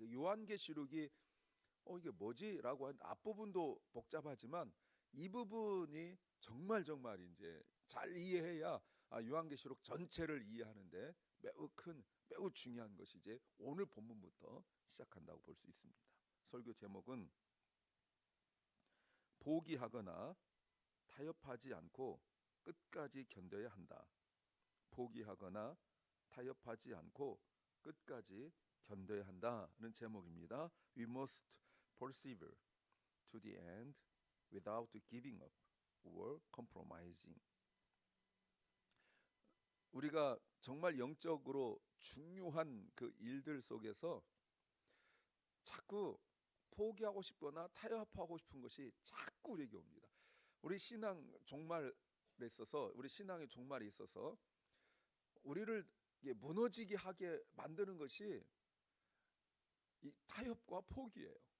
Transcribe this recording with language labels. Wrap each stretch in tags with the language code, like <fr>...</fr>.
<ko>요한계시록이 이게 뭐지라고 한 앞부분도 복잡하지만 이 부분이 정말 이제 잘 이해해야 요한계시록 전체를 이해하는데 매우 중요한 것이 이제 오늘 본문부터 시작한다고 볼 수 있습니다. 설교 제목은 포기하거나 타협하지 않고 끝까지 견뎌야 한다. 포기하거나 타협하지 않고 끝까지 견뎌야 한다는 제목입니다.</ko> <en>We must persevere to the end without giving up or compromising.</en> <ko>우리가 정말 영적으로 중요한 그 일들 속에서 자꾸 포기하고 싶거나 타협하고 싶은 것이 자꾸 우리에게 옵니다. 우리 신앙 종말에 있어서 우리 신앙의 종말에 있어서 우리를 무너지게 하게 만드는 것이 이 타협과 포기예요.</ko>